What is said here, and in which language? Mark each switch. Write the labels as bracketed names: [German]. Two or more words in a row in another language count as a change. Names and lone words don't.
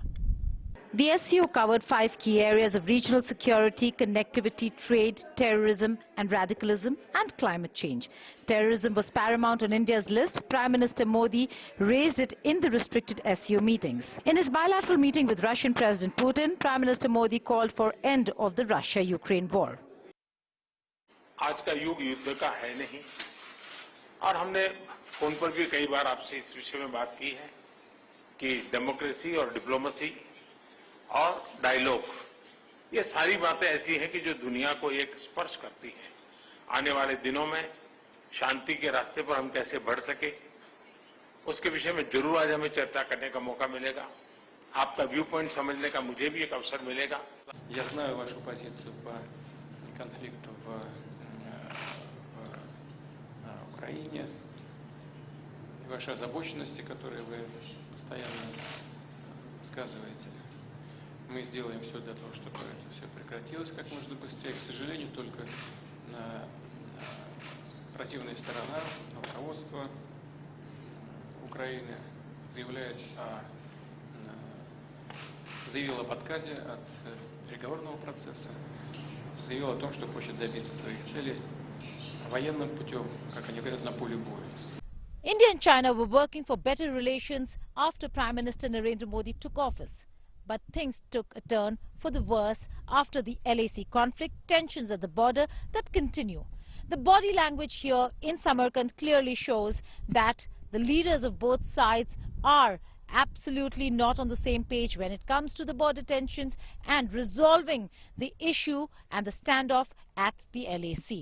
[English] The SCO covered 5 key areas of regional security, connectivity, trade, terrorism and radicalism and climate change. Terrorism was paramount on India's list. Prime Minister Modi raised it in the restricted SCO meetings. In his bilateral meeting with Russian President Putin, Prime Minister Modi called for end of the Russia-Ukraine war. [Hindi] आज का युग युद्ध का है नहीं और हमने फोन पर भी कई बार आपसे इस विषय में बात की है कि डेमोक्रेसी और डिप्लोमेसी और डायलॉग, ये सारी बातें ऐसी हैं कि जो दुनिया को एक स्पर्श करती हैं। आने वाले दिनों में शांति के रास्ते पर हम कैसे बढ़ सके, उसके विषय में जरूर आज हमें चर्चा करने का मौका मिलेगा। आपका [English] view point [Hindi] समझने का मुझे भी एक अवसर मिलेगा। [Russian] Я знаю вашу позицию по конфликту в Украине и ваши озабоченности, которые вы постоянно высказываете. Мы сделаем все для того, чтобы это все прекратилось как можно быстрее. К сожалению, только противная сторона, руководство Украины заявило об отказе от переговорного процесса, заявило о том, что хочет добиться своих целей военным путем, как они говорят, на поле боя. [English] India and China were working for better relations after Prime Minister Narendra Modi took office. But things took a turn for the worse after the LAC conflict, tensions at the border that continue. The body language here in Samarkand clearly shows that the leaders of both sides are absolutely not on the same page when it comes to the border tensions and resolving the issue and the standoff at the LAC.